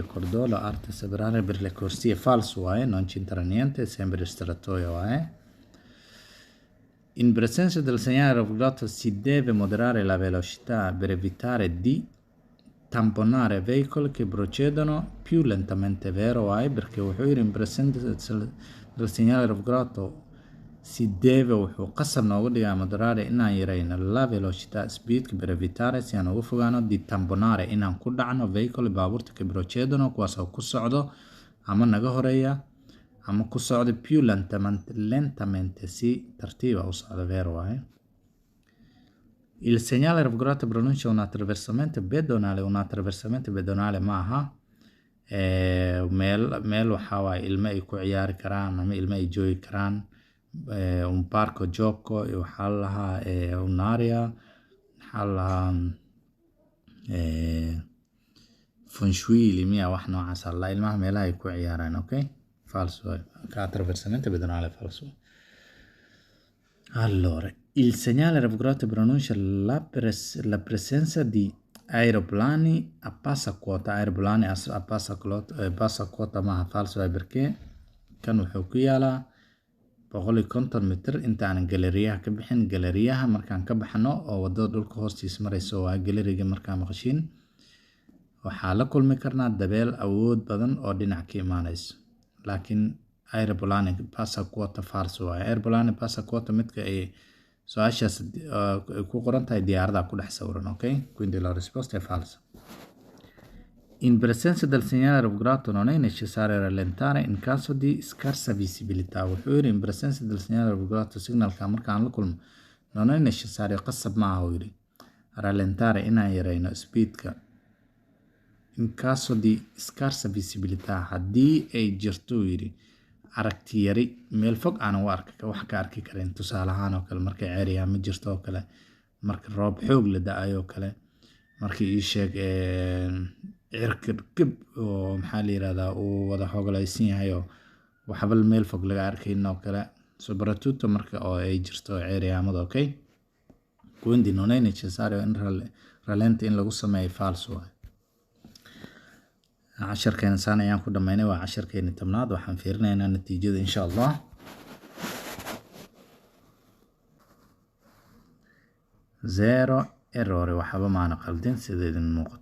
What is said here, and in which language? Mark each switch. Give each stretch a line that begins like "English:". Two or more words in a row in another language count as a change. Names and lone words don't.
Italian: Cordolo alto per separare per le corsie. Falso è, non c'entra niente, sempre estratoio è. In presenza del segnale raffigurato si deve moderare la velocità per evitare di tamponare veicoli che procedono più lentamente. Vero è, perché
Somali: wuxuu yiri
Italian: in presenza del segnale raffigurato si deve
Somali: wuxuu qasab nooga dhigaa moderare inaan yarayno
Italian: la velocità
Somali: speedka
Italian: per evitare
Somali: si aan uga fogaano
Italian: di tamponare
Somali: inaan ku dhacno veicoli baabuurta
Italian: che procedono
Somali: kuwaas oo ku socdo ama naga horeeya ama ku socdo
Italian: più lentamente
Somali: si tartiiba u socda.
Italian: Vero è. Il segnale raffigurato pronuncia un attraversamento pedonale. Un attraversamento pedonale
Somali: maaha meel waxaa waaye ilmo ay ku ciyaari karaan ama ilmo ay joogi karaan.
Italian: Un parco gioco e
Somali: waxaa lahaa un'area waxaa lahaa funshuili miya wax noocaas alla ilmaha meelaha ay ku ciyaaraan. Okay?
Italian: Falso è. Attraversamento pedonale falso. Allora, il segnale raffigurato pronuncia la presenza di aeroplani a passaquota. Aeroplani a passaquota maaha. Falso è, perché
Somali: kan wuxuu ku yaalaa 150 mitir intaan galeriyaha ka bixin. Galeriyaha markaan ka baxno oo wadada dhulka hoostiisa marayso waa galeriga markaan maqashiin waxaa la kulmi karnaa dabeel awood badan oo dhinac ka imaanayso. laakiin
Italian: aeroplane passa quota falso
Somali: waa
Italian: aeroplane passa quota
Somali: midka ay su'aashaas ku qoran tahay diyaarada ku dhex sawiran.
Italian: Okay, quindi la risposta è falsa. In presenza del segnale ravvisato non è necessario rallentare in caso di scarsa visibilità.
Somali: Wuxuu yiri
Italian: in presenza del segnale ravvisato
Somali: signalka markaan la kulmo
Italian: non è necessario
Somali: qasab ma aha yiri rallentare inaan yareyno speedka
Italian: in caso di scarsa visibilità
Somali: haddii ay jirto yiri aragti yari meel fog aan wax ka arki karin. Tusaale ahaan oo kale markay ceeriya ma jirto oo kale marka roob xoog la da'ayo kale markii ii sheeg cirkib oo maxaa la yiraahdaa uu wada hoglaysan yahay oo waxba meel fog laga arkayn oo kale soprattutto marka oo ay jirto ceeriyaamada.
Italian: Okay, quindi non è necessario in rallente in
Somali: lagu sameeyo
Italian: falso.
Somali: casharkeena saan ayaan ku dhamaynay. waa casharkeena 10aad. waxaan fiirinaynaa natiijada
Arabic: insha Allah.
English: zero error
Somali: waxba maana qaldin sida idin muuqato.